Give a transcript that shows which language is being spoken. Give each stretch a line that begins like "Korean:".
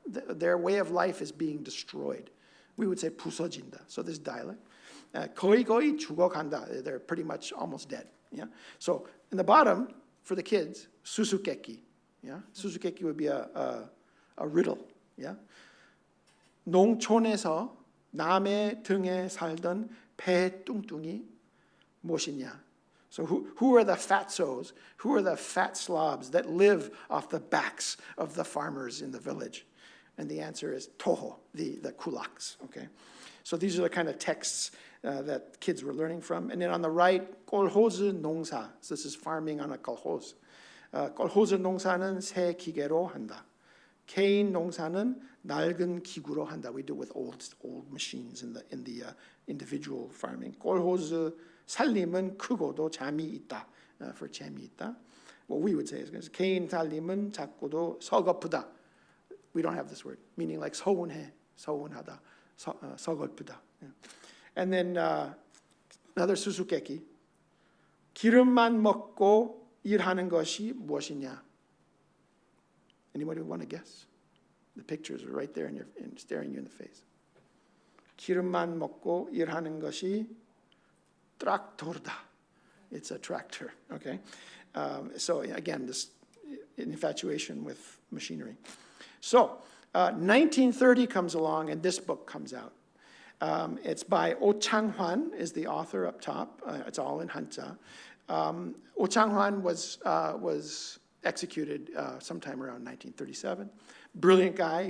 English: Their way of life is being destroyed. We would say
Korean: 부서진다.
English: So this dialect.
Korean: 거의 죽어간다.
English: They're pretty much almost dead. Yeah. So in the bottom for the kids, 수수께끼. Yeah. 수수께끼 would be a riddle. Yeah.
Korean: 농촌에서 남의 등에 살던 배 뚱뚱이 무엇이냐?
English: So who are the fatsos? Who are the fat slobs that live off the backs of the farmers in the village? And the answer is toho, the kulaks. Okay, so these are the kind of texts that kids were learning from. And then on the right, kolhoz 농사. So this is farming on a kolhoz.
Korean: kolhoz 농사는 새 기계로 한다. 개인 농사는 낡은 기구로 한다.
English: We do it with old machines in the individual farming.
Korean: kolhoz 살림은 크고도 잠이 있다.
English: For
Korean: 잠이 있다.
English: What we would say is
Korean: 개인 살림은 작고도 서글프다.
English: We don't have this word, meaning like
Korean: 서운하다, 서글프다.
English: And then another 수수께끼.
Korean: 기름만 먹고 일하는 것이 무엇이냐?
English: Anybody want to guess? The pictures are right there staring you in the face.
Korean: 기름만 먹고 일하는 것이 트랙터다.
English: It's a tractor, okay? So again, this infatuation with machinery. So 1930 comes along and this book comes out. It's by Oh Chang-hwan is the author up top. It's all in Hanja. Oh Chang-hwan was executed sometime around 1937. Brilliant guy.